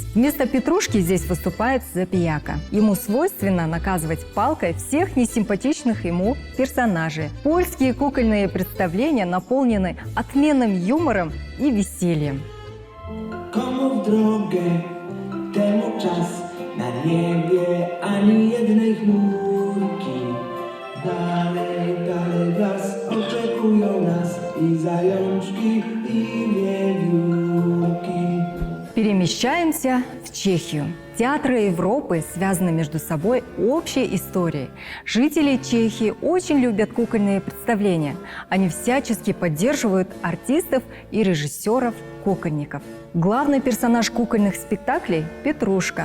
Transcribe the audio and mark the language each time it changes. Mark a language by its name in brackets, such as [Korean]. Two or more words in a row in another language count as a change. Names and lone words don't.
[Russian] Вместо Петрушки здесь выступает Забияка. Ему свойственно наказывать палкой всех несимпатичных ему персонажей. Польские кукольные представления наполнены отменным юмором и весельем. [Polish] Komu w drogę temu czas, na niebie ani jednej chmurki. Dalej, dalej was oczekują nas i zajączki, i wiewiórki. [Russian] Перемещаемся в Чехию. Театры Европы связаны между собой общей историей. Жители Чехии очень любят кукольные представления. Они всячески поддерживают артистов и режиссеров-кукольников. Главный персонаж кукольных спектаклей – Петрушка.